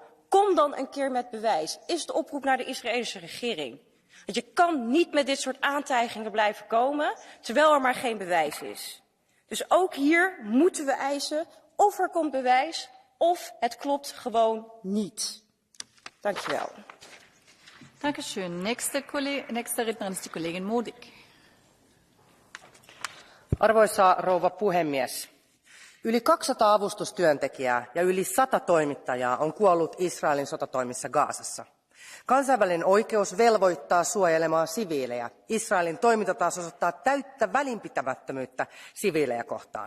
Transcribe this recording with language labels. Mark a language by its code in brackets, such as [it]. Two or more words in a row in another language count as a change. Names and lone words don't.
[nl] Kom dan een keer met bewijs, is de oproep naar de Israëlische regering. Want je kan niet met dit soort aantijgingen blijven komen, terwijl er maar geen bewijs is. Dus ook hier moeten we eisen of er komt bewijs, of het klopt gewoon niet. Dank je wel. [de] Dankeschön. Nächste Rednerin ist die Kollegin Modig. [fi] Arvoisa rouva puhemies. Yli 200 avustustyöntekijää ja yli 100 toimittajaa on kuollut Israelin sotatoimissa Gazassa. Kansainvälinen oikeus velvoittaa suojelemaan siviilejä. Israelin toiminta taas osoittaa täyttä välinpitämättömyyttä siviilejä kohtaan.